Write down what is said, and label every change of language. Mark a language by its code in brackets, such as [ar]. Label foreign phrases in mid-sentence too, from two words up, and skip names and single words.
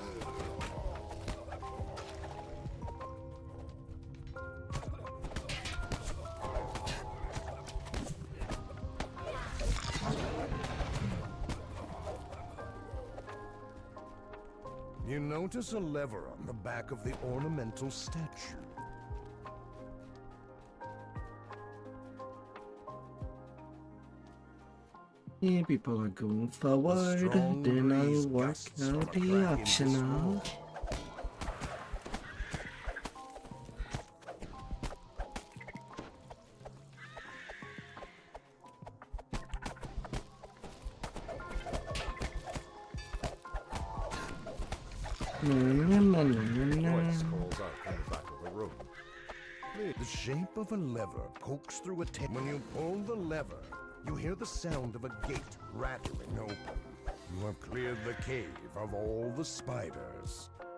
[en] You notice a lever on the back of the ornamental statue. Yeah, people are going forward, strong then breeze I'll work gusts from out a the crack in this optional. wall. Na, na, na, na, na, Voice na. calls out from the back of the room. The shape of a lever pokes through a tent. When you pull the lever, you hear the sound of a gate rattling open. You have cleared the cave of all the spiders.